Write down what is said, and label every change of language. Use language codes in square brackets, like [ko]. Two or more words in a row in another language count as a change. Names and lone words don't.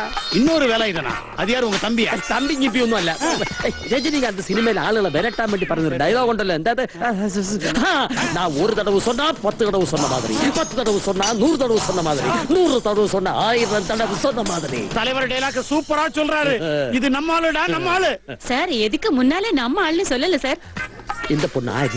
[ta] இன்னொரு வேலை இதனா அது யாரு உங்க தம்பியா [ml] തമ്പി ഞിപ്പിയൊന്നും അല്ല രജനികാന്ത് സിനിമയിൽ ആളുകളെ വിരട്ടാൻ വേണ്ടി പറഞ്ഞൊരു ഡയലോഗ് ഉണ്ടല്ലോ എന്താ [ta] நான் ஒரு தடவை சொன்னா 10 தடவை சொன்ன மாதிரி 10 தடவை சொன்னா 100 தடவை சொன்ன மாதிரி 100 தடவை சொன்னா 1000 தடவை சொன்ன மாதிரி தலைவர் டைலாக் சூப்பரா சொல்றாரு இது நம்ம ஆளுடா நம்ம ஆளு சார் எதுக்கு முன்னாலே நம்ம ஆள்னு சொல்லல சார். இந்த பொண்ணு ஆறு